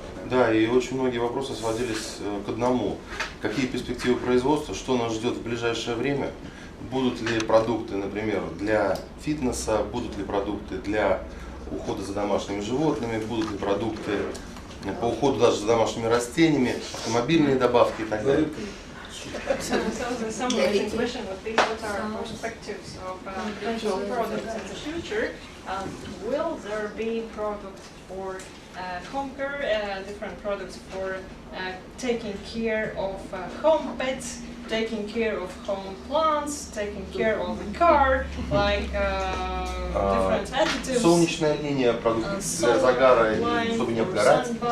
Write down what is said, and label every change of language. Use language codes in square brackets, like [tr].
[ru] Да, и очень многие вопросы сводились к одному. Какие перспективы производства, что нас ждет в ближайшее время? Будут ли продукты, например, для фитнеса, будут ли продукты для ухода за домашними животными, будут ли продукты по уходу даже за домашними растениями, автомобильные добавки и так далее. [en] So the summary question would be what are perspectives of potential products in the future? Will there be products for home care, different products for taking care of home pets, taking care of home plants, taking care of the car, like different additives, [ru] солнечная линия, продукты для загара, чтобы не обгорать.